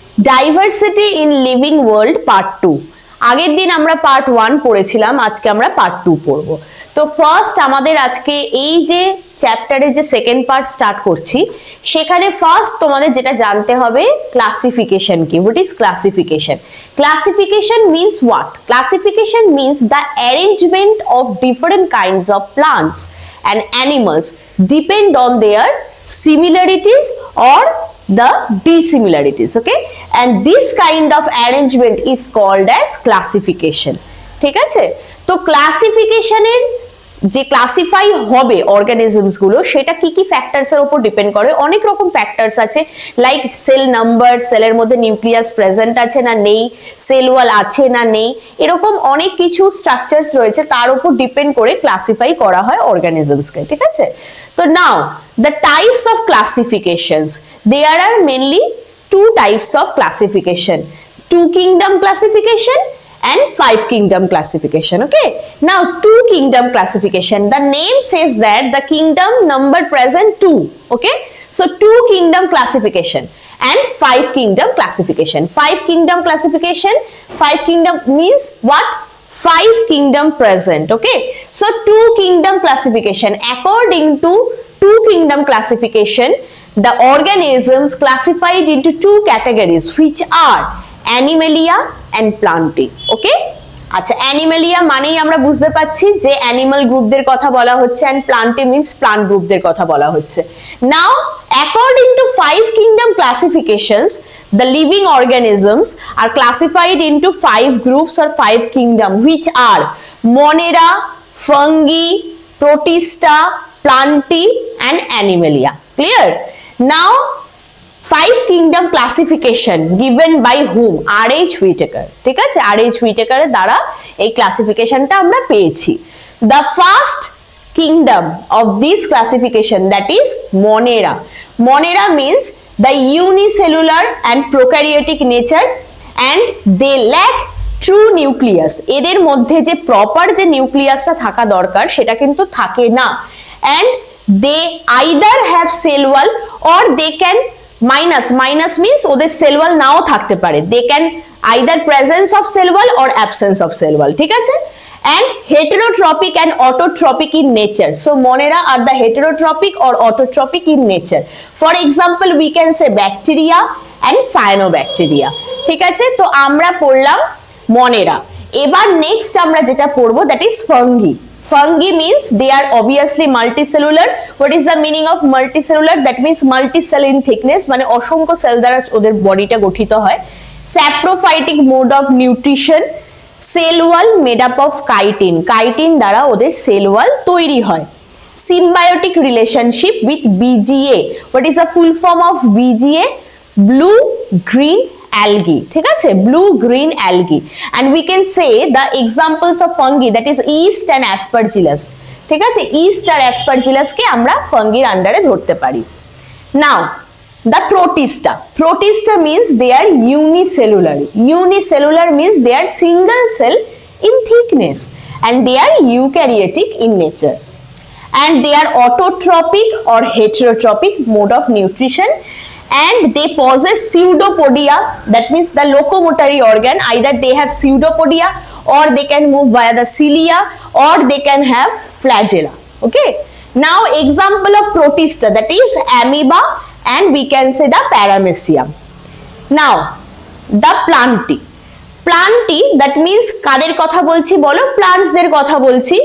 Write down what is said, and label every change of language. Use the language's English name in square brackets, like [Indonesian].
[English] Diversity in living world part 2। [Bangla] আগের দিন আমরা পার্ট 1 পড়েছিলাম, আজকে আমরা পার্ট 2 পড়ব। তো ফার্স্ট আমাদের আজকে এই যে চ্যাপ্টারের যে সেকেন্ড পার্ট স্টার্ট করছি, সেখানে ফার্স্ট তোমাদের যেটা জানতে হবে ক্লাসিফিকেশন কি। [English] What is classification? Classification means what? Classification means the arrangement of different kinds of plants and animals depend on their similarities or the dissimilarities, okay, and this kind of arrangement is called as classification. [Bangla] ঠিক আছে? তো ক্লাসিফিকেশনের যে classify হবে organisms গুলো, সেটা কি কি factors এর উপর ডিপেন্ড করে। অনেক রকম ফ্যাক্টরস আছে, লাইক সেল নাম্বার, সেলের মধ্যে নিউক্লিয়াস প্রেজেন্ট আছে না নেই, সেল ওয়াল আছে না নেই, এরকম অনেক কিছু স্ট্রাকচারস রয়েছে, তার উপর ডিপেন্ড করে ক্লাসিফাই করা হয় অর্গানিজমসকে। ঠিক আছে? [English] তো now the types of classifications, there are mainly two types of classification, 2 kingdom classification and 5 kingdom classification. Okay, now 2 kingdom classification, the name says that the kingdom number present 2. Okay, so 2 kingdom classification and 5 kingdom classification. 5 kingdom classification, 5 kingdom means what? 5 kingdom present. Okay, so 2 kingdom classification, according to 2 kingdom classification, the organisms classified into 2 categories, which are Animalia and Plantae. [Bangla] ওকে, আচ্ছা, Animalia মানেই আমরা বুঝতে পাচ্ছি যে animal গ্রুপদের কথা বলা হচ্ছে, and plenty means plant গ্রুপদের কথা বলা হচ্ছে। [English] Now according to 5 kingdom classifications, the living organisms are classified into 5 groups or 5 kingdom, which are Monera, Fungi, Protista, Plantae and Animalia. Clear? Now 5 kingdom classification given by whom? R.H. Whittaker. [Bangla] ঠিক আছে? [English] R.H. [Bangla] Whittaker এর দ্বারা এই ক্লাসিফিকেশনটা আমরা পেয়েছি। [English] The first kingdom of this classification, that is Monera. Monera means the unicellular and prokaryotic nature, and they lack true nucleus. [Bangla] এদের মধ্যে যে প্রপার যে নিউক্লিয়াসটা থাকা দরকার সেটা কিন্তু থাকে না, [English] and they either have cell wall or they can minus means [Bangla] ওদের সেল ওয়াল নাও থাকতে পারে, [English] they can either presence of cell wall or absence of cell wall. [Bangla] ঠিক আছে? [English] and heterotropic and autotropic in nature. So Monera are the heterotropic or autotropic in nature. For example, we can say bacteria and cyanobacteria. [Bangla] ঠিক আছে? তো আমরা পড়লাম Monera। এবার next আমরা যেটা পড়বো, [English] that is fungi. Fungi means they are obviously multicellular. What is the meaning of multicellular? That means multi-cell in thickness, [Bangla] মানে অসংখ্য সেল দ্বারা ওদের বডিটা গঠিত হয়। [English] Saprophytic mode of nutrition, cell wall made up of chitin. [Bangla] Chitin দ্বারা ওদের cell wall তৈরি হয়। [English] Symbiotic relationship with BGA. What is the full form of BGA? Blue green algae. [Bangla] ঠিক আছে? [English] blue green algae, and we can say the examples of fungi, that is yeast and aspergillus. [Bangla] ঠিক আছে? yeast আর aspergillus কে আমরা ফাঙ্গির আন্ডারে ধরতে পারি। [English] now the protista. Protista means they are unicellular. Unicellular means they are single cell in thickness, and they are eukaryotic in nature, and they are autotropic or heterotropic mode of nutrition, and they possess pseudopodia. That means the locomotory organ, either they have pseudopodia or they can move via the cilia or they can have flagella. Okay, now example of protista, that is amoeba, and we can say the paramecium. Now the plantae. Plantae, that means [Bangla] কাদের কথা বলছি বলো? plants দের কথা বলছি।